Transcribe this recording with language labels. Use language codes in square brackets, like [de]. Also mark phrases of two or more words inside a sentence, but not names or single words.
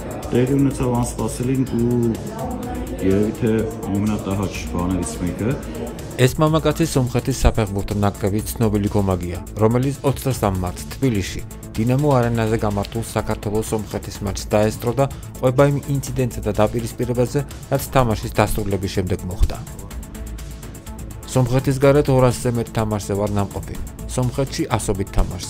[hy] Stadionից անսպասելին ու երևի թե ամենատահաճ բաներից մեկը [ka] ეს მამაკაცი სომხეთის საფეხბურთო ნაკრების ცნობილი გომაგია, რომელიც 23 მარტს თბილისში დინამო არენაზე გამართულ საქართველოს-სომხეთის მატჩს დაესწრო და ყვება იმ ინციდენტსა და დაპირისპირებაზე, რაც თამაშის დასრულების შემდეგ მოხდა. სომხეთის გარეთ 200-ზე მეტ თამაშზე ვარ ნამყოფი, სომხეთში ასობით თამაშზე.